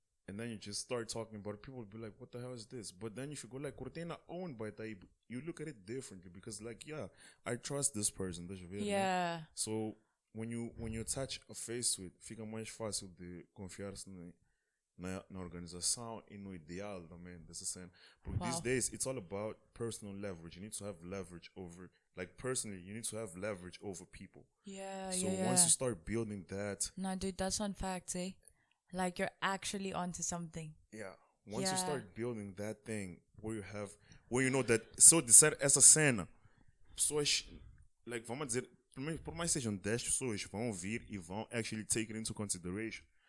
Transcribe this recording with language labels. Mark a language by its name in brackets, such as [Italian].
[English] And then you just start talking about it, people will be like, what the hell is this? But then if you go like Cortina owned by Taib, you look at it differently because like, yeah, I trust this person. Yeah. So when you attach a face to it, [Portuguese] fica mais fácil de confiar-se na organização e no ideal também dessa cena. [English] But these days, it's all about personal leverage. You need to have leverage over, like personally, you need to have leverage over people. Yeah, so once you start building that... No, dude, that's on facts, eh? Like you're actually onto something. Yeah. Once you start building that thing where you know that, [Portuguese] so disser essa cena, pessoas, like, vamos dizer, por mais sejam 10 pessoas, vão ouvir e vão [English] actually take it into consideration.